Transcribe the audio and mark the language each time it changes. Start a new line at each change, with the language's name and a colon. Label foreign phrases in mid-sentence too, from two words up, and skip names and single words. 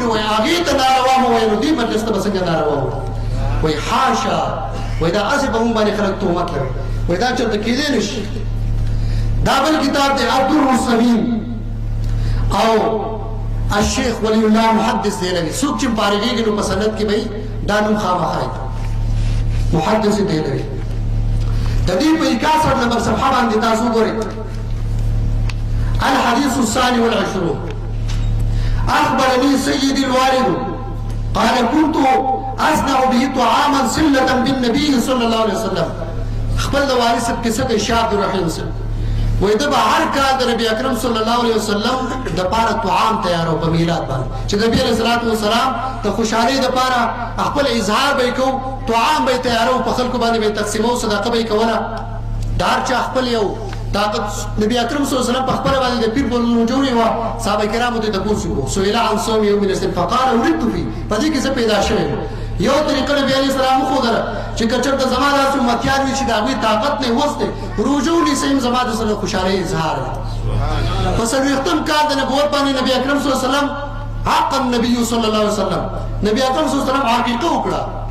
Pashto: نو وایي هغې ته ناروا مه وایي نو دې مجلس ته به څنګه ناروا وایي وایي حاشا وایي دا هسې په مونږ باندې خلک تهمت لري وایي دا چېرته کېدی نه شي دا بل کتاب دی عبدالر السمین او الشیخ ولی الله محدث دهلوي څوک چې فارغېږي نو په سند کې به دا نوم خامخا محدث دهلوي د دې په 61 نمبر صفحه باندې تاسو ګورئ
Arabic: الحديث الثاني والعشرون أخبرني سيدي الوالد قال كنت أصنع به طعاما صلة بالنبي صلى الله عليه وسلم
Pashto: خپل د والد صاحب کیسه د شاه عبدالرحیم صاحب وایي ده به هر کال د نبي اکرم
Arabic: صلی الله علیه وسلم
Pashto: دپاره طعام تیارو په میلاد باندې چې نبي
Arabic: علیه الصلاة والسلام
Pashto: د خوشحالۍ دپاره خپل اظهار به یې کوو طعام به یې تیارو په خلکو باندې به یې تقسیمو صدقه به یې کوله د هر چا خپل یو طاقت نبی اکرم
Arabic: صلی الله علیه وسلم
Pashto: په خپله باندې د پیر په لوري جوړې وه صحابه کرامو ته یې تپوس وکړو
Arabic: سئل عن صوم یوم الاثنین فقال ولدت فيه
Pashto: په دې کې زه پیدا شوی یم یو طریقه نبي
Arabic: علیه السلام
Pashto: وښودله چې که چېرته زما داسې امتیان وي چې د هغوی طاقت نه یې وس دی روژه ونیسئ یم زما د زړه خوشحالۍ اظهار دی په څلوېښتم کال د نبوت باندې نبي اکرم
Arabic: صلی الله علیه وسلم
Pashto: حق النبي
Arabic: صلی الله علیه وسلم
Pashto: نبي اکرم
Arabic: صلی الله علیه وسلم
Pashto: عقیقه وکړه